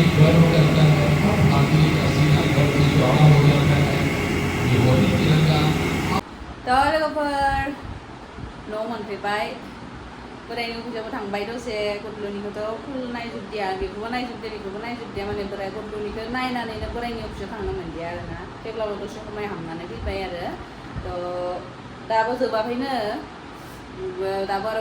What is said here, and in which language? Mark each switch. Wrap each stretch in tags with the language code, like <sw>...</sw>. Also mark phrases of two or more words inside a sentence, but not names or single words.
<hi>गर्व करता है, हर भारतीय का सीना गर्व से चौड़ा हो जाता है। ये वही तिरंगा</hi> <brx>दा लोगोफोर न' मोनफैबाय बोरायनि फुजाबो थांबाय दसे गथ'लुनिखौथ' फुल नायजोबदिया बेखौबो नायजोबदिया माने बोराय गथ'लुनिखौ नायनानैनो बोरायनि अफिसाव थांनो मोनदिया आरोना थेवब्लाबो दसे समाय हाबनानै फैबाय आरो थ' दाबो जोबाखैनो दाबो आरो</brx>